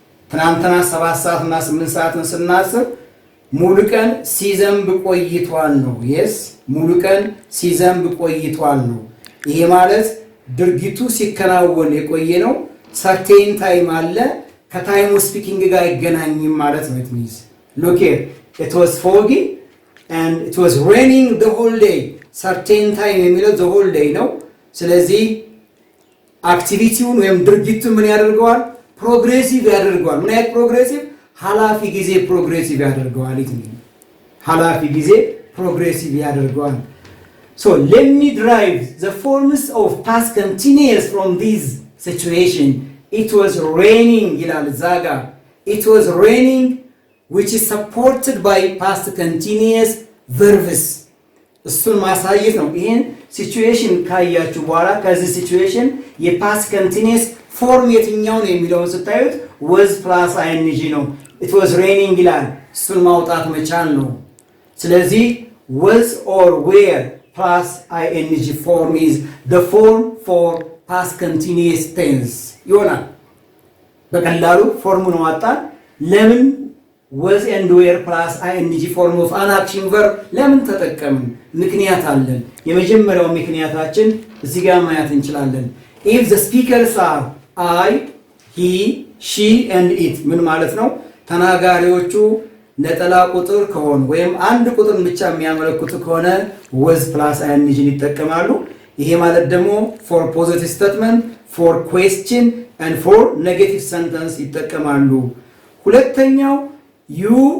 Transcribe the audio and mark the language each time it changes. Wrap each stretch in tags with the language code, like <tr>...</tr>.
<am>ትናንትና 7 ሰዓት እና 8 ሰዓትን ስናስብ ሙሉ ቀን ሲዘንብ ቆይቷል ነው። yes ሙሉ ቀን ሲዘንብ ቆይቷል ነው። ይሄ ማለት ድርጊቱ ሲከናወን የቆየ ነው። ሰርቴን ታይም አለ ከታይሙ ስፒኪንግ ጋር አይገናኝም ማለት ነው።</am> <en>it means look here, it was foggy and it was raining the whole day.</en> <am>ሰርቴን ታይም የሚለው</am> <en>the whole day</en> <am>ነው። ስለዚህ አክቲቪቲውን ወይም ድርጊቱን ምን ያደርገዋል? ፕሮግሬሲቭ ያደርገዋል። ምን አይነት ፕሮግሬሲቭ? ኃላፊ ጊዜ ፕሮግሬሲቭ ያደርገዋል።</am> <en>ኃላፊ ጊዜ ፕሮግሬሲቭ ያደርገዋል። So let me derive the forms of past continuous from these situation. It was raining</en> <am>ይላል ዛጋ።</am> <en>it was raining which is supported by past continuous verbs.</en> <am>እሱን ማሳየት ነው። ይሄን ሲቹዌሽን ካያችሁ በኋላ ከዚህ ሲቹዌሽን የፓስት ኮንቲኒየስ ፎርም የትኛው ነው የሚለውን ስታዩት</am> <en>was plus ing</en> <am>ነው።</am> <en>it was raining</en> <am>ይላል። እሱን ማውጣት መቻል ነው። ስለዚህ</am> <en>was or were plus ing form is the form for past continuous tense</en> <am>ይሆናል። በቀላሉ ፎርሙን ዋጣን። ለምን</am> <en>was and were plus ing form of an action verb</en> <am>ለምን ተጠቀምን? ምክንያት አለን። የመጀመሪያው ምክንያታችን እዚህ ጋር ማየት እንችላለን።</am> <en>if the speakers are I, he, she and it</en> <am>ምን ማለት ነው? ተናጋሪዎቹ ነጠላ ቁጥር ከሆኑ ወይም አንድ ቁጥር ብቻ የሚያመለክቱ ከሆነ</am> <en>was plus ing</en> <am>ይጠቀማሉ። ይሄ ማለት ደግሞ</am> <en>for positive statement, for question and for negative sentence</en> <am>ይጠቀማሉ። ሁለተኛው you</am>